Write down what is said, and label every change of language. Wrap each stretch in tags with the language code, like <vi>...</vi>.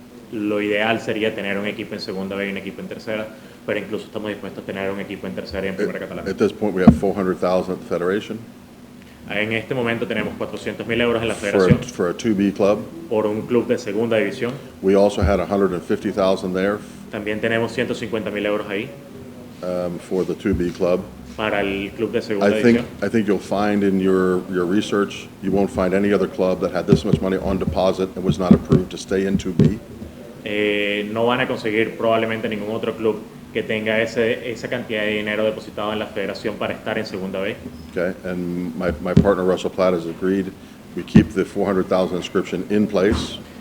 <es>Lo ideal sería tener un equipo en segunda B y un equipo en tercera, pero incluso estamos dispuestos a tener un equipo en tercera y en primera catalana.</es> <en>At this point, we have $400,000 at the Federation.</en> <es>En este momento tenemos 400.000 euros en la federación</es> <en>For a 2B club.</en> <es>por un club de segunda división.</es> <en>We also had $150,000 there</en> <es>También tenemos 150.000 euros ahí</es> <en>for the 2B club.</en> <es>para el club de segunda división.</es> <en>I think you'll find in your research, you won't find any other club that had this much money on deposit and was not approved to stay in 2B.</en> <es>No van a conseguir probablemente ningún otro club que tenga esa cantidad de dinero depositado en la federación para estar en segunda B.</es> <en>Okay, and my partner Russell Platt has agreed. We keep the $400,000 inscription in place.</en>